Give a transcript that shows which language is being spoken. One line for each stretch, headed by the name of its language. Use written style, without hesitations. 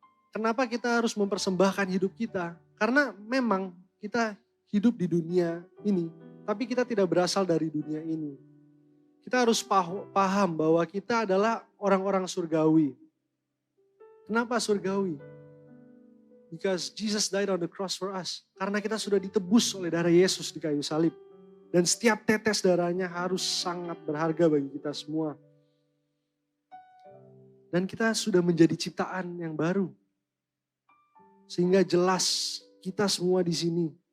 Indonesian: Kenapa kita harus mempersembahkan hidup kita? Karena memang kita hidup di dunia ini, tapi kita tidak berasal dari dunia ini. Kita harus paham bahwa kita adalah orang-orang surgawi. Kenapa surgawi?
English: Because Jesus died on the cross for us.
Indonesian: Karena kita sudah ditebus oleh darah Yesus di kayu salib. Dan setiap tetes darahnya harus sangat berharga bagi kita semua. Dan kita sudah menjadi ciptaan yang baru. Sehingga jelas kita semua di sini.